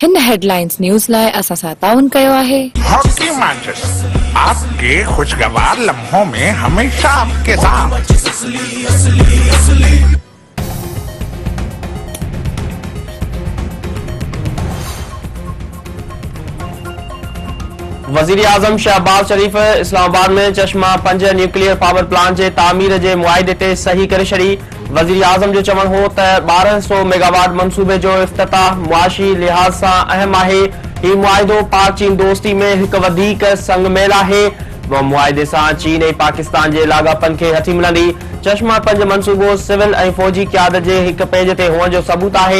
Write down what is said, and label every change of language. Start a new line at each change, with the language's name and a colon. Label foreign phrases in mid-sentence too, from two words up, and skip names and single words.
English: headlines news
Sindhi: लाइ असां सां ताउन कयो आहे
English: hockey matches
Urdu: آپ کے خوشگوار لمحوں میں ہمیشہ آپ کے ساتھ.
Sindhi: वजीर आजम शहबाज शरीफ इस्लामाबाद में चश्मा 5
English: nuclear power plant
Sindhi: जे तामीर जे मुआहदे ते सही करे छड़ी। वजीर आजम जो चवण हो त 1200 मेगावाट मंसूबे जो इफ्तिताह मुआशी लिहाज सां अहम आहे। ही मुआहिदो पाक चीन दोस्ती में हिकु वधीक संगमेल आहे। मुआहिदे सां चीन ऐं पाकिस्तान जे लाॻापन खे हथी मिलंदी। चश्मा 5 मंसूबो सिविल ऐं फौजी क़यादत जे हिकु पेज ते हुअण जो सबूत आहे।